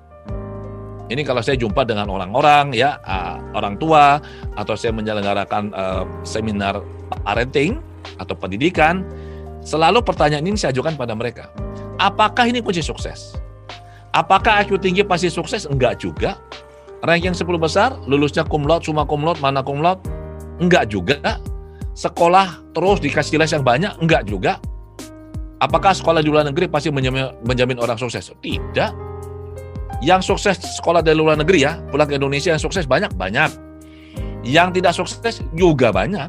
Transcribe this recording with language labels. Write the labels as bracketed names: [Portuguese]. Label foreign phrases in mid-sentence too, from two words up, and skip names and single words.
[Indonesian] Ini kalau saya jumpa dengan orang-orang ya, orang tua, atau saya menyelenggarakan seminar parenting, atau pendidikan, selalu pertanyaan ini saya ajukan pada mereka. Apakah ini kunci sukses? Apakah IQ tinggi pasti sukses? Enggak juga. Ranking 10 besar, lulusnya [Latin] cum laude, summa cum laude, magna cum laude? [Indonesian] Enggak juga. Sekolah terus dikasih les yang banyak? Enggak juga. Apakah sekolah di luar negeri pasti menjamin orang sukses? Tidak. Yang sukses sekolah dari luar negeri ya, pulang ke Indonesia yang sukses banyak. Yang tidak sukses juga banyak.